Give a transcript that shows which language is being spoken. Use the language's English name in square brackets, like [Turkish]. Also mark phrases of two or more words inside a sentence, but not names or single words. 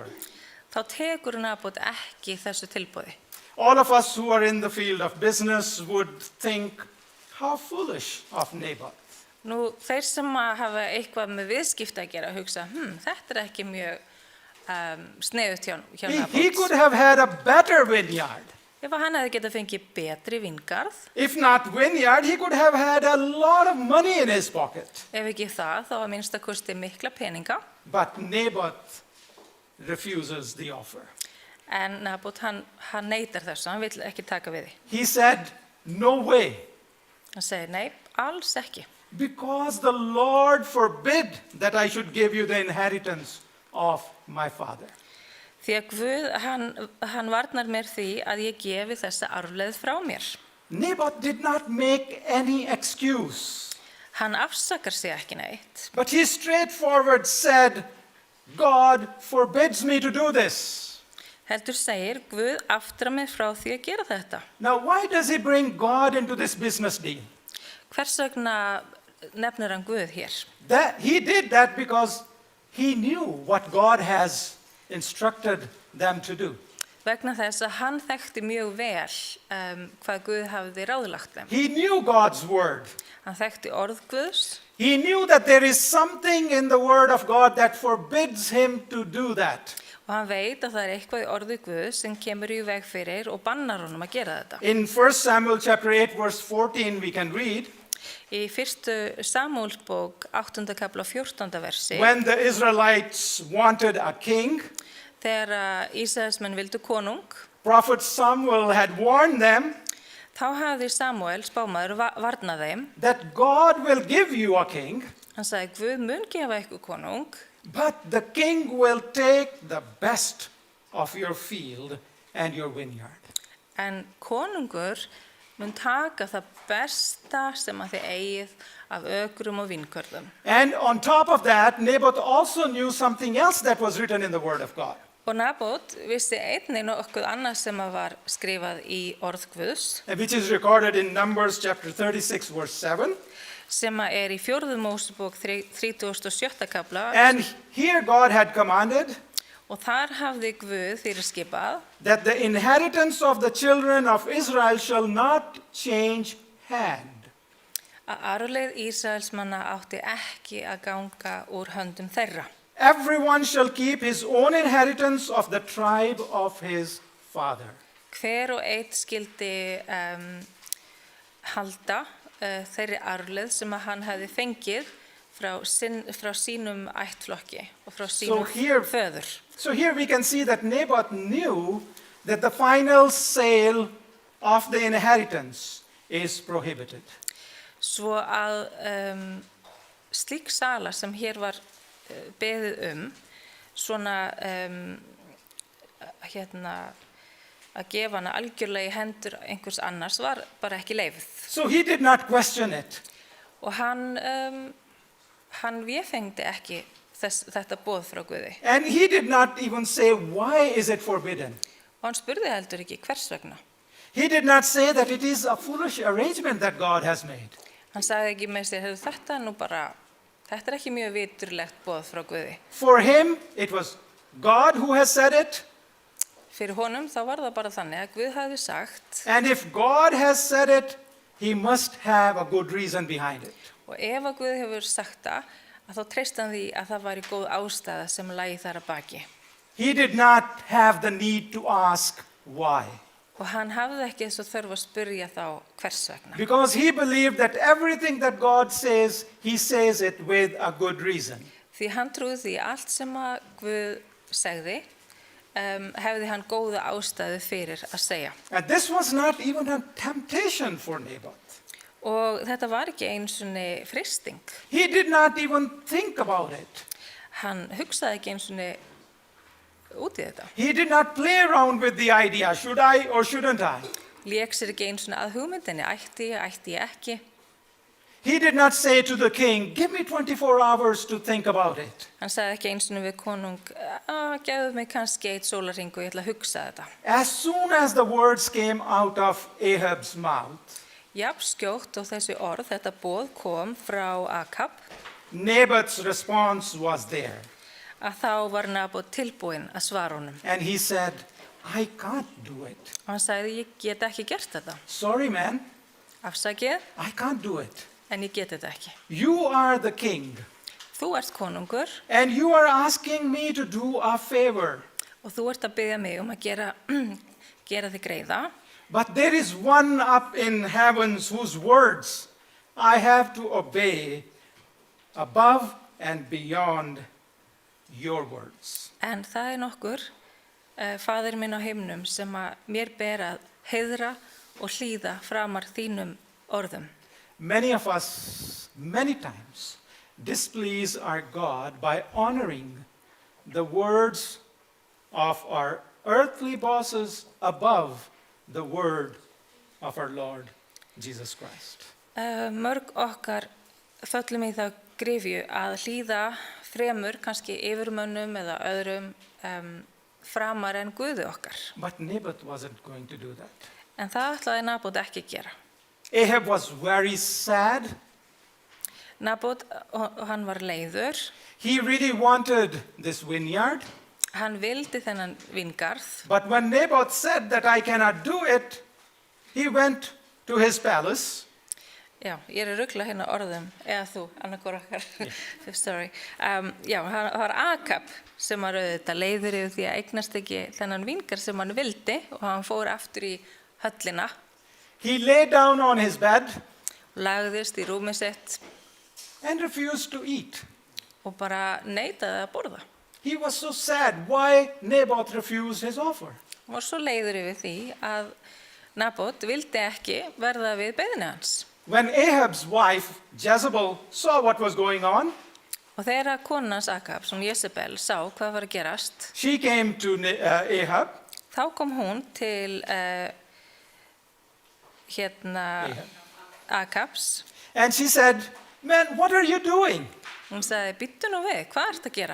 [Icelandic] þá tekur Nabót ekki þessu tilboði. [English] All of us who are in the field of business would think, how foolish of Naboth. [Icelandic] Nú, þeir sem að hafa eitthvað með viðskipta að gera hugsa, þetta er ekki mjög sniðugt hjá [English] He could Nabót. have had a better vineyard. [Icelandic] Ef hann hefði getað fengið betri víngarð, [English] If not vineyard, he could have had a lot of money in his pocket. [Icelandic] ef ekki það, þá að minnsta kosti mikla peninga. [English] But Naboth refuses the offer. [Icelandic] En Nabót, hann neitar þessu, hann vill ekki taka við því. [English] He said, no way, [Icelandic] Hann segir, nei, alls ekki. [English] because the Lord forbid that I should give you the inheritance of my father. [Icelandic] Því að Guð, hann varnar mér því að ég gefi þessa arfleið frá mér. [English] Naboth did not make any excuse, [Icelandic] Hann afsakar sig ekki neitt, [English] but he straightforward said, God forbids me to do this. [Icelandic] heldur segir Guð aftra mig frá því að gera þetta. [English] Now, why does he bring God into this business deal? [Icelandic] Hvers vegna nefnir hann Guð hér? [English] He did that because he knew what God has instructed them to do. [Icelandic] Vegna þess að hann þekkti mjög vel hvað Guð hafði ráðlagt þeim. [English] He knew God's word. [Icelandic] Hann þekkti orð Guðs. [English] He knew that there is something in the word of God that forbids him to do that. [Icelandic] Og hann veit að það er eitthvað í orði Guðs sem kemur í veg fyrir og bannar honum að gera þetta. [English] In 1 Samuel chapter 8 verse 14 we can read, [Icelandic] Í 1. Samúelsbók 8. kapla 14. versi, [English] when the Israelites wanted a king, [Icelandic] þegar Ísraelsmenn vildu konung, [English] prophet Samuel had warned them [Icelandic] þá hafði Samúel spámaður varnað þeim. [English] that God will give you a king, [Icelandic] Hann sagði, Guð mun gefa ykkur konung, [English] but the king will take the best of your field and your vineyard. [Icelandic] en konungur mun taka það besta sem að þið eigið af ökrum og vinkörðum. [English] And on top of that, Naboth also knew something else that was written in the Word of God. [Icelandic] Og Nabot vissi einnig nokkuð annað sem að var skrifað í orð Guðs, [English] Which is recorded in Numbers chapter 36, verse 7. [Icelandic] sem að í 4. Mósebók 37. kapla, [English] And here God had commanded [Icelandic] og þar hafði Guð fyrirskipað [English] that the inheritance of the children of Israel shall not change hand. [Icelandic] að arfleið Ísraelsmanna átti ekki að ganga úr höndum þeirra. [English] Everyone shall keep his own inheritance of the tribe of his father. [Icelandic] Hver og eitt skildi halda þeirri arfleið sem að hann hefði fengið frá sínum ættflokki og frá sínum föður. [English] So here we can see that Naboth knew that the final sale of the inheritance is prohibited. [Icelandic] Svo að slík sala sem hér var beðið svona að gefa hana algjörlega í hendur einhvers annars var bara ekki leyfð. [English] So he did not question it. [Icelandic] Og hann véfengdi ekki þetta boð frá Guði. [English] And he did not even say, why is it forbidden? [Icelandic] Og hann spurði heldur ekki hvers vegna. [English] He did not say that it is a foolish arrangement that God has made. [Icelandic] Hann sagði ekki með sér, þetta ekki mjög viturlegt boð frá Guði. [English] For him, it was God who has said it. [Icelandic] Fyrir honum þá var það bara þannig að Guð hafði sagt, [English] And if God has said it, he must have a good reason behind it. [Icelandic] og ef að Guð hefur sagt það, að þá treysti hann því að það væri góð ástæða sem lægi þar að baki. [English] He did not have the need to ask why. [Icelandic] Og hann hafði ekki þess að þörf að spyrja þá hvers vegna. [English] Because he believed that everything that God says, he says it with a good reason. [Icelandic] Því hann trúði því að allt sem að Guð segði, hefði hann góða ástæðu fyrir að segja. [English] And this was not even a temptation for Naboth. [Icelandic] Og þetta var ekki einsunni fristing. [English] He did not even think about it. [Icelandic] Hann hugsaði ekki einsunni út í þetta. [English] He did not play around with the idea, should I or shouldn't I? [Icelandic] Lék sér ekki einsunni að hugmyndinni, ætti ég ekki. [English] He did not say to the king, give me 24 hours to think about it. [Icelandic] Hann sagði ekki einsunni við konung, gefðu mig kannski 1 sólarhring og ég ætla að hugsa þetta. [English] As soon as the words came out of Ahab's mouth, [Icelandic] Jafn skjótt og þessi orð, þetta boð kom frá Akab, [English] Naboth's response was there. [Icelandic] að þá var Nabot tilbúinn að svara honum. [English] And he said, I can't do it. [Icelandic] Og hann sagði, ég get ekki gert þetta. [English] Sorry, man, [Icelandic] Afsakið, [English] I can't do it. [Icelandic] en ég get þetta ekki. [English] You are the king, [Icelandic] Þú ert konungur [English] and you are asking me to do a favor. [Icelandic] og þú ert að biðja mig að gera þig greiða. [English] But there is one up in heavens whose words I have to obey above and beyond your words. [Icelandic] En það nokkur, faðir minn á himnum, sem að mér ber að heiðra og hlýða framar þínum orðum. [English] Many of us, many times, displease our God by honoring the words of our earthly bosses above the word of our Lord Jesus Christ. [Icelandic] Mörg okkar föllum í þá gryfju að hlýða fremur, kannski yfirmönnum eða öðrum framar en Guði okkar. [English] But Naboth wasn't going to do that. [Icelandic] En það ætlaði Nabot ekki að gera. [English] Ahab was very sad. [Icelandic] Nabot, hann var leiður, [English] He really wanted this vineyard. [Icelandic] hann vildi þennan vingarð, [English] But when Naboth said that I cannot do it, he went to his palace. [Icelandic] já, ég að rugla hérna orðum, eða þú, annarkor okkar, sorry, já, hann var Akab sem var auðvitað leiður yfir því að eignast ekki þennan vingarð sem hann vildi og hann fór aftur í höllina, [English] He lay down on his bed [Icelandic] lagðist í rúmið sitt [English] and refused to eat. [Icelandic] og bara neitaði að borða. [English] He was so sad why Naboth refused his offer. [Icelandic] Hann var svo leiður yfir því að Nabot vildi ekki verða við beiðni hans. [English] When Ahab's wife, Jezebel, saw what was going on, [Icelandic] Og þegar konan hans Akab, sem Jezebel, sá hvað var að gerast, [English] she came to Ahab [Icelandic] þá kom hún til Akabs. [English] And she said, "Man, what are you doing? [Icelandic] Hún sagði, býttu nú við, hvað ert að gera?